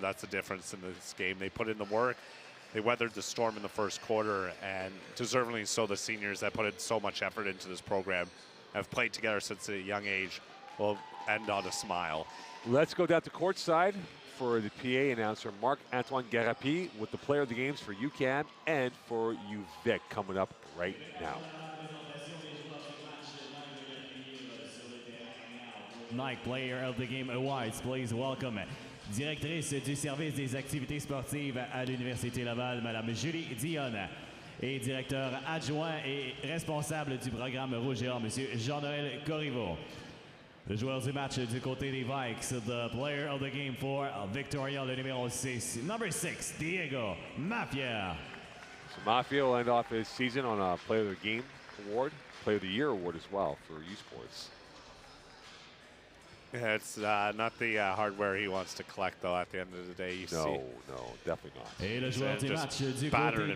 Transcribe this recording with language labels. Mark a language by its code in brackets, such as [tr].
[en] That's the difference in this game. They put in the work. They weathered the storm in the first quarter, and deservingly so, the seniors that put in so much effort into this program have played together since a young age will end on a smile. Let's go down to courtside for the PA announcer, Marc-Antoine Garapi, with the player of the games for UQAM and for UVic coming up right now. Nike Player of the Game Awards, please welcome [fr] directrice du service des activités sportives à l'Université Laval, Madame Julie Dionne, et directeur adjoint et responsable du programme Rouge et Or, Monsieur Jean-Noël Corriveau. Le joueur du match du côté des Vikes, [en] the player of the game for Victoria, [fr] le numéro 6, [en] number 6, [fr] Diego Mafia. [en] So Mafia will end off his season on a player of the game award, player of the year award as well for U Sports. Yeah, it's not the hardware he wants to collect, though, at the end of the day. You see. No, definitely not. [fr] Et le joueur du match du battered côté [en] and